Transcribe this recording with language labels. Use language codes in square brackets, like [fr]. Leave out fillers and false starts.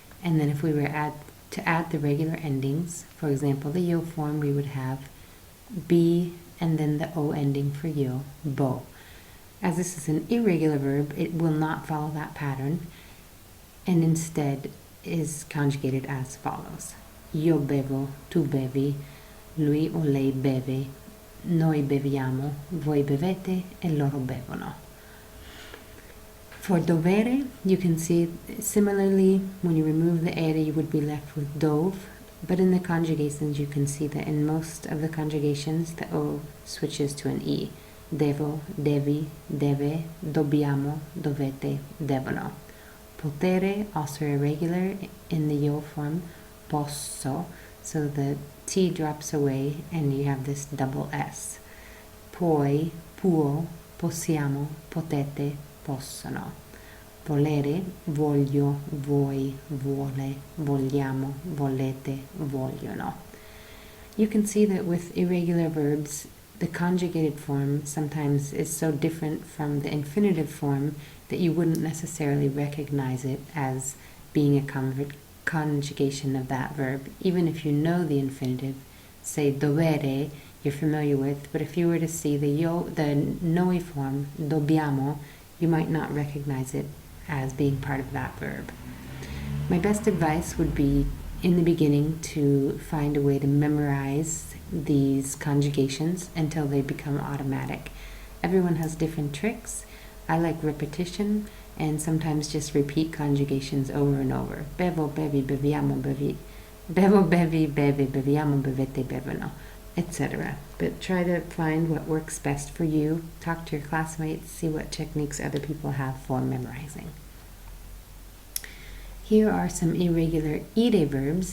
[en] And then if we were to add the regular endings, for example, the yo form, we would have B and then the O ending for yo, bo. As this is an irregular verb, it will not follow that pattern, and instead is conjugated as follows. [it] Io bevo, tu bevi, lui o lei beve, noi beviamo, voi bevete, e loro bevono. [en] For dovere, you can see similarly, when you remove the ere, you would be left with dove, but in the conjugations, you can see that in most of the conjugations, the O switches to an E. [it] Devo, devi, deve, dobbiamo, dovete, devono. [en] Potere, also irregular in the yo form, posso, so the T drops away and you have this double S. [it] Puoi, può, possiamo, potete, possono. Volere, voglio, vuoi, vuole, vogliamo, volete, vogliono. [en] You can see that with irregular verbs, the conjugated form sometimes is so different from the infinitive form that you wouldn't necessarily recognize it as being a conjugation of that verb, even if you know the infinitive. Say dovere, you're familiar with, but if you were to see the noi form, dobbiamo, you might not recognize it as being part of that verb. My best advice would be in the beginning to find a way to memorize these conjugations until they become automatic. Everyone has different tricks. I like repetition and sometimes just repeat conjugations over and over. [it] Bevo, bevi, beviamo, bevi. Bevo, bevi, beve, beviamo, bevete, bevono, etc. [en] But try to find what works best for you. Talk to your classmates, see what techniques other people have for memorizing. Here are some irregular ire verbs.